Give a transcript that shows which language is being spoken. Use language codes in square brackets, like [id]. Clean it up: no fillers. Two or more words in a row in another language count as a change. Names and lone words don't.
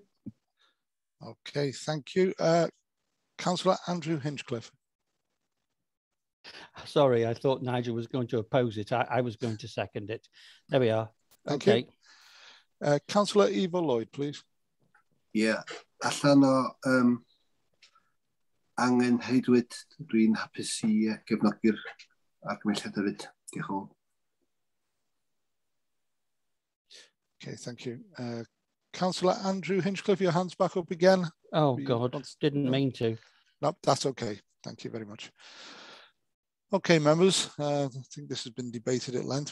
[en] Okay, thank you. Councillor Andrew Hinchcliffe. Sorry, I thought Nigel was going to oppose it. I was going to second it. There we are. Thank you. Councillor Evo Lloyd, please. Yeah, [cy] allan o angen heidwyd, dwi'n hapus I gefnogi'r argymelliad hefyd. Diolch yn fawr. [en] Okay, thank you. Councillor Andrew Hinchcliffe, your hand's back up again. Oh, God, didn't mean to. No, that's okay. Thank you very much. Okay, members, I think this has been debated at length.